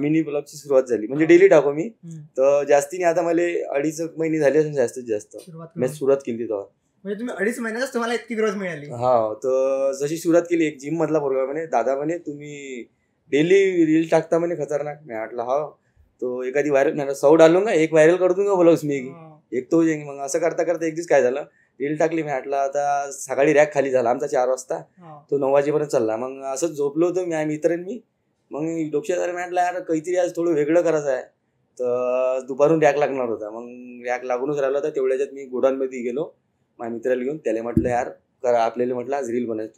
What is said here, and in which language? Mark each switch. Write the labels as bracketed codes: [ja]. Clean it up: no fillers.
[mr] Mini ब्लॉगची सुरुवात झाली. म्हणजे डेली टाकू मी. तर जास्ती नाही, आता मला 2.5 महिने झाले असेल जास्तीत जास्त मी सुरुवात केली तेव्हा. म्हणजे तुम्ही 2.5 महिन्यातच तुम्हाला इतकी ग्रोथ मिळाली? हा. तर जशी सुरुवात केली, एक जिम मधला पोरगा म्हणे, दादा म्हणे तुम्ही डेली रील टाकता म्हणे खतरनाक. मी म्हटलं हा. तो एखादी [hi] व्हायरल 100 डालूंगा, एक व्हायरल कर दूंगा बोला उसमें एक तो हो जाएंगे. [mr] मग असं करता करता एक दिवस काय झालं, रील टाकली. मी म्हटलं आता सकाळी रॅक खाली झाला आमचा 4 वाजता. तो 9 वाजेपर्यंत चालला. मग असंच झोपलो होतो मी मित्र मी. मग डोक्यात आलं, म्हटलं यार काहीतरी आज थोडं वेगळं करायचं आहे. तर दुपारून रॅक लागणार होता. मग रॅक लागूनच राहिला होता. तेवढ्याच्यात मी गोडाऊनमध्ये गेलो माझ्या मित्राला घेऊन. त्याला म्हटलं यार करा आपल्याला, म्हटलं आज रील बनायचं.